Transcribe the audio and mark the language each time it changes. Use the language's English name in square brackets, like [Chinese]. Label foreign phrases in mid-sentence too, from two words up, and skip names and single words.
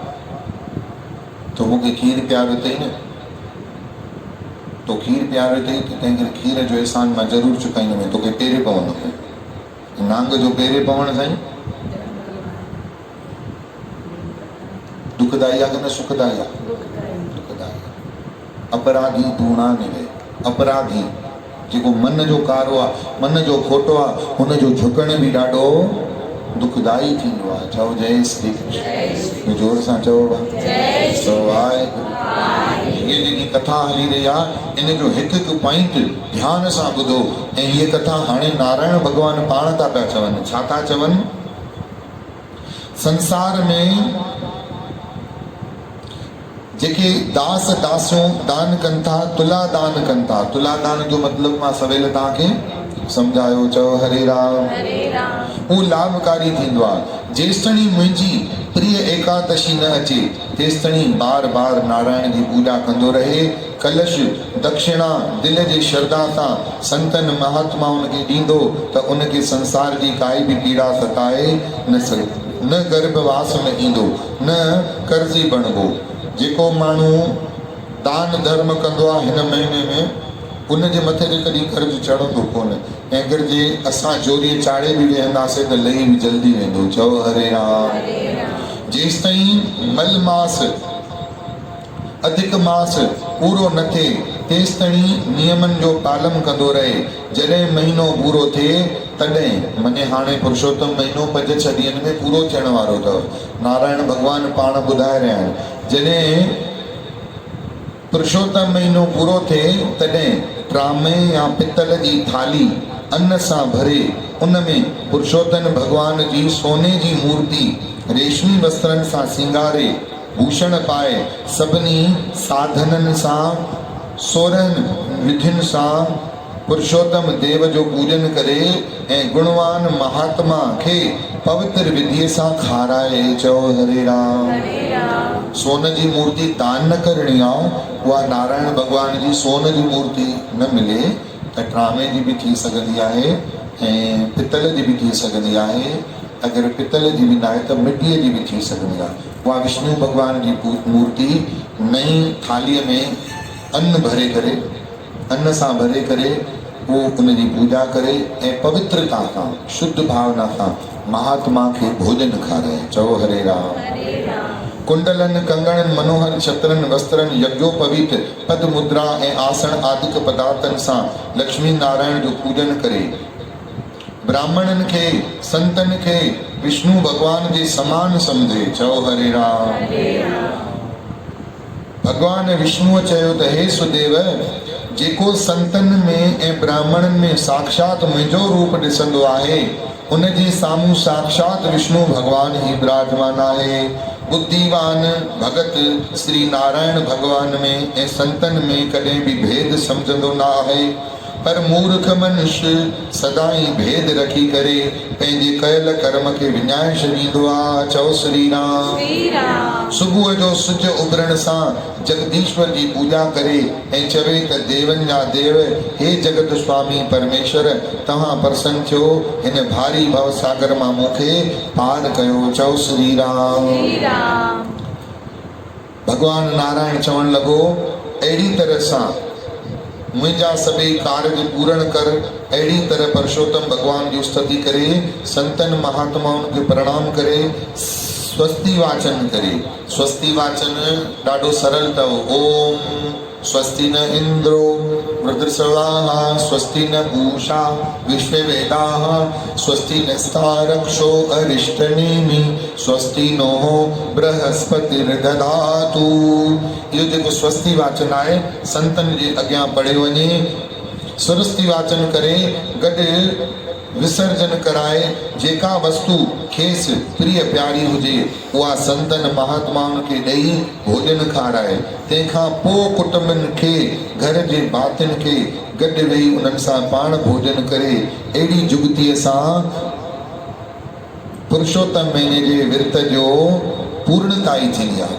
[Sindhi] तो मूंखे खीर प्यारो अथई न, तो खीर प्यारो अथई त तंहिं करे खीर जो एहसान मां ज़रूरु चुकाईंदुमि, तोखे पेरे पवंदो। नांग जो पेरे पवण साईं दुखदाई आहे कि न सुखदाई आहे? दुखदाई। अपराधी धूणा निवे, अपराधी जेको मन जो कारो आहे, मन जो खोटो आहे, हुनजो झुकण बि ॾाढो दुखदाई थींदो आहे। चओ जय श्री कृष्ण, जोर सां चओ वाहेगुरु। हीअ जेकी कथा हली रही आहे इन जो हिकु हिकु पॉइंट ध्यान सां ॿुधो। ऐं हीअ कथा हाणे नारायण भॻवान पाण था पिया चवनि। छा था चवनि? संसार में जेके दास दासियूं दान कनि था, तुला दान कनि था। तुला दान जो मतिलबु मां सवेल तव्हांखे सम्झायो। चओ हरे राम। उहो लाभकारी थींदो आहे। जेसिताणी मुंहिंजी प्रिय एकादशी न अचे तेसिताणी बार बार नारायण जी पूजा कंदो रहे। कलश दक्षिणा दिल जी श्रद्धा सां संतन महात्माउनि खे ॾींदो त उनखे संसार जी काई बि पीड़ा सताए न सघे, न गर्भवास में ईंदो, न कर्ज़ी बणिबो। जेको माण्हू दान धर्म कंदो आहे हिन महीने में उनजे मथे ते कॾहिं कर्ज़ चढ़ंदो कोन। ऐं अगरि जे असां जोरीअ चाढ़े बि वेहंदासीं त लही बि जल्दी वेंदो। चओ हरे राम। जेसि ताईं मल मास अधिक मास पूरो न थिए तेसि ताईं नियमनि जो पालन कंदो रहे। जॾहिं महीनो पूरो थिए तॾहिं मने हाणे पुरुषोत्तम महीनो 5-6 ॾींहंनि में पूरो थियण वारो अथव। नारायण भॻवान पाण ॿुधाए रहिया आहिनि। जॾहिं पुरुषोत्तम महीनो पूरो थिए तॾहिं ट्रामे या पितल जी थाली अन्न सां भरे उन में पुरुषोत्तम भॻवान जी सोने जी मूर्ति रेशमी वस्त्रनि सां सिंगारे भूषण पाए सभिनी साधननि सां 16 विधियुनि सां पुरुषोत्तम देव जो पूजन करे ऐं गुणवान महात्मा खे पवित्र विधिअ सां खाराए। चओ हरे राम। सोन जी मूर्ति दान न करणी आहे। उहा नारायण भॻवान जी सोन जी मूर्ति न मिले त ट्रामे जी बि थी सघंदी आहे ऐं पितल जी बि थी सघंदी आहे। अगरि पितल जी बि न आहे त मिटीअ जी बि थी सघंदी आहे। उहा विष्णु भॻवान जी मूर्ति नई थालीअ में अन्न भरे करे, अन्न सां भरे करे उहो उनजी पूजा करे ऐं पवित्रता सां शुद्ध भावना सां महात्मा खे भोजन खाराए। चओ हरे राम। कुंडलन कंगणनि मनोहर छत्रनि वस्त्रनि यज्ञोपवीत पद मुद्रा ऐं आसन आदिक पदार्थनि सां लक्ष्मी नारायण जो पूजन करे ब्राह्मणनि खे संतनि खे विष्णु भॻवान जे समान सम्झे। चओ हरे राम। भॻवान विष्णुअ चयो त हे सुदेव, जेको संतनि में ऐं ब्राह्मणनि में साक्षात मुंहिंजो रूप ॾिसंदो आहे उनजे साम्हूं साक्षात विष्णु भॻवान ई विराजमान आहे। बुद्धिवान भगत श्री नारायण भॻवान में ऐं संतनि में कॾहिं बि भेद सम्झंदो न आहे, पर मूर्ख मनुष्य सदाई भेद रखी करे पंहिंजे कयल कर्म खे विञाए छॾींदो आहे। चओ श्री राम। सुबुह जो सिज उभरण सां जगदीश्वर जी पूजा करे ऐं चवे त देवनि जा देव, हे जगत स्वामी परमेश्वर, तव्हां प्रसन्न थियो, हिन भारी भव सागर मां मूंखे पार कयो। चओ श्री राम। भगवान नारायण चवण लॻो, अहिड़ी तरह सां मुंहिंजा सभई कार्य पूर्ण कर। अहिड़ी तरह पुरुषोत्तम भगवान जी स्तुति करे संतन महात्माउनि खे प्रणाम करे स्वस्ति वाचन करे। स्वस्ति वाचन ॾाढो सरल अथव। [Sanskrit] ओम स्वस्ति न इंद्रो वृद्धस्रवाः स्वस्ति न पूषा विश्ववेदाः स्वस्ति नस्तारक्षो अरिष्टनेमि स्वस्ति नो बृहस्पतिर्दधातु। [Sindhi] इहो जेको स्वस्ति वाचन आहे संतनि जे अॻियां पढ़ियो वञे, स्वस्ति वाचन करे गॾु विसर्जन कराए जेका वस्तु खेसि प्रिय प्यारी हुजे उहा संतनि महात्माउनि खे ॾेई भोजन खाराए। तंहिंखां पोइ कुटुंबनि खे घर जे भातियुनि खे गॾु वेही उन्हनि सां पाण भोजन करे अहिड़ी जुगतीअ सां पुरुषोत्तम महीने जे विर्त जो पूर्णताई थींदी आहे।